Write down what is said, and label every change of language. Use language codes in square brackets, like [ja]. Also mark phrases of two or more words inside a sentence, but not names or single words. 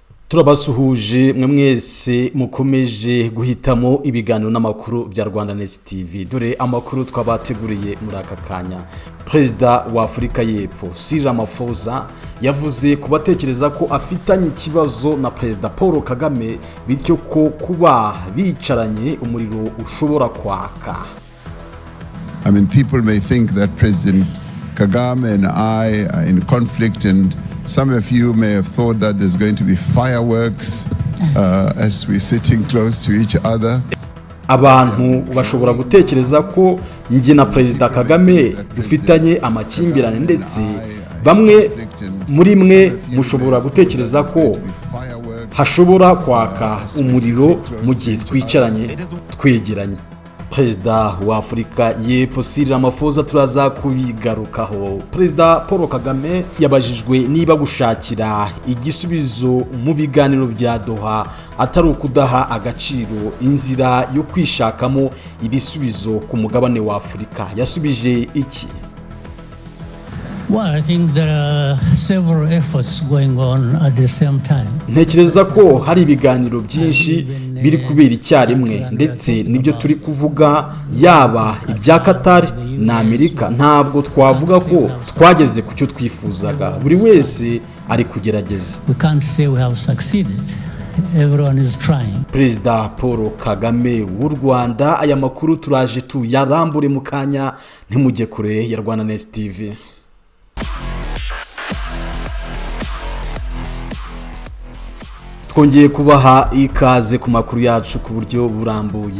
[rw] turabasuhuje mwe mwese mukomeje guhitamo ibiganiro n'amakuru bya Rwanda Net TV. Dore amakuru twabateguriye muri aka kanya. Perezida wa Afurika y'Epfo RAMAPHOSA yavuze ku batekereza ko afitanye ikibazo na Perezida Paul Kagame, bityo ko kuba bicaranye umuriro ushobora kwaka. [en] I mean, people may think that President Kagame and I are in conflict, and some of you may have thought that there's going to be fireworks as we're sitting close to each other. [rw] Abantu bashobora gutekereza ko njye na Perezida Kagame dufitanye amakimbirane, ndetse bamwe muri mwe mushobora gutekereza ko hashobora kwaka umuriro mu gihe twicaranye twegeranye. Perezida wa Afurika y'Epfo RAMAPHOSA turaza kubigarukaho. Perezida Paul Kagame yabajijwe niba gushakira igisubizo mu biganiro bya Doha atari ukudaha agaciro inzira yo kwishakamo ibisubizo ku mugabane wa Afurika. Yasubije iki? [en] Well, I think there are several efforts going on at the same time. [rw] Ntekereza ko hari ibiganiro byinshi biri kubera icyarimwe, ndetse nibyo turi kuvuga, yaba ibya Qatar na Amerika. Ntabwo twavuga ko twageze ku cyo twifuzaga, buri wese ari kugerageza. [en] We can't say we have succeeded. Everyone is trying. [rw] Perezida Paul Kagame w'u Rwanda, aya makuru turaje tuyarambure mu kanya, ntimujye kure ya Rwanda Net TV. Twongeye kubaha ikaze ku makuru yacu ku buryo burambuye.